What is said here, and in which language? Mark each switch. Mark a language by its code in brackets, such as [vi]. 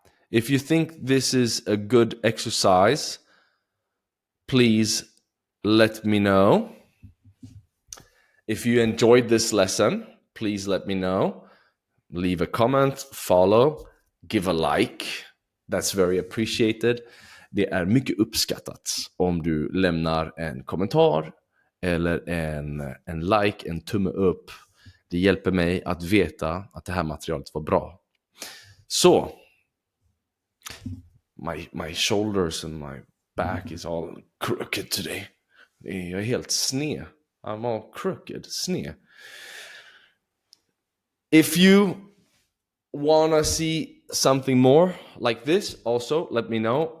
[en] If you think this is a good exercise, please let me know. If you enjoyed this lesson, please let me know. Leave a comment, follow, give a like. That's very appreciated. [sv] Det är mycket uppskattat om du lämnar en kommentar eller en like, en tumme upp. Det hjälper mig att veta att det här materialet var bra. [en] Så, my shoulders and my back is all crooked today. [sv] Jag är helt sned. [en] I'm all crooked, sned. If you wanna see something more like this, also let me know.